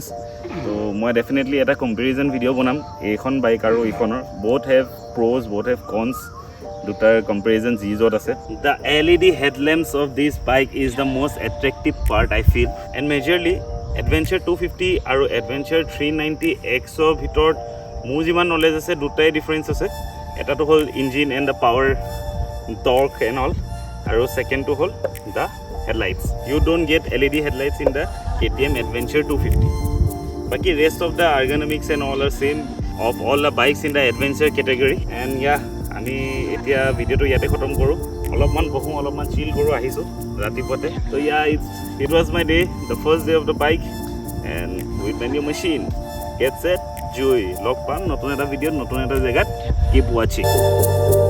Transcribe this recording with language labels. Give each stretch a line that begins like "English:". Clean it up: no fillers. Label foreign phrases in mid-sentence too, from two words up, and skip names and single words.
Assamese: So moi definitely eta
English: comparison video
Assamese: বনাম এখন bike আৰু এখনৰ.
English: Both have pros, both have cons.
Assamese: Dutar comparison jot ase.
English: The LED headlamps of this bike is the most attractive part I feel, and majorly Adventure 250
Assamese: আৰু Adventure 390X ৰ ভিতৰত মোৰ যিমান নলেজ আছে দুটাই ডিফাৰেন্স আছে। এটাটো হ'ল ইঞ্জিন
English: and the power torque and all,
Assamese: আৰু ছেকেণ্ডটো হ'ল
English: the headlights. You don't get LED headlights in the KTM Adventure 250. বাকি rest of the ergonomics and all are same of all the bikes in the adventure category. And yeah,
Assamese: আমি এতিয়া ভিডিওটো ইয়াতে খতম কৰোঁ। অলপমান বহোঁ, অলপমান চিল কৰোঁ, আহিছোঁ ৰাতিপুৱাতে।
English: So yeah, it was my day, the first day of the bike and with my new machine. Get set, joy.
Assamese: লগ পাম নতুন এটা ভিডিঅ'ত, নতুন এটা জেগাত।
English: Keep watching.